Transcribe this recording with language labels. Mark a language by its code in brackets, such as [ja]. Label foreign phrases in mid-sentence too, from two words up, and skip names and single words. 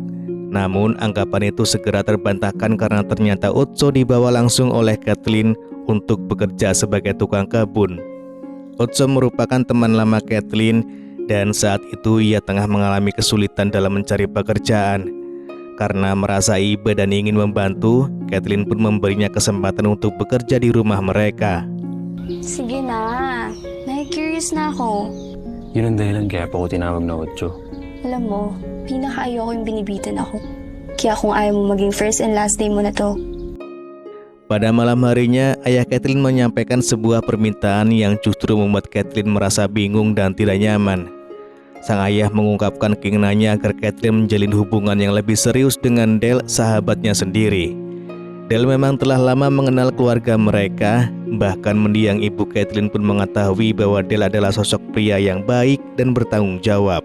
[id] Namun, anggapan itu segera terbantahkan karena ternyata Otso dibawa langsung oleh Kathleen untuk bekerja sebagai tukang kebun. Otso merupakan teman lama Kathleen dan saat itu ia tengah mengalami kesulitan dalam mencari pekerjaan. Karena merasa iba dan ingin membantu, Kathleen pun memberinya kesempatan untuk bekerja di rumah mereka. [tl] Sige na. Nai-curious na ako. Yun ang dahilan kaya pa ako tinawag na Otso. Alam mo, pinaka-ayoko yung binibitin ako. Kaya kung ayaw mo maging [en] first and last day [tl] mo na to. [id] Pada malam harinya, ayah Kathleen menyampaikan sebuah permintaan yang justru membuat Kathleen merasa bingung dan tidak nyaman. Sang ayah mengungkapkan keinginannya agar Kathleen menjalin hubungan yang lebih serius dengan Del, sahabatnya sendiri. Del memang telah lama mengenal keluarga mereka, bahkan mendiang ibu Kathleen pun mengetahui bahwa Del adalah sosok pria yang baik dan bertanggung jawab.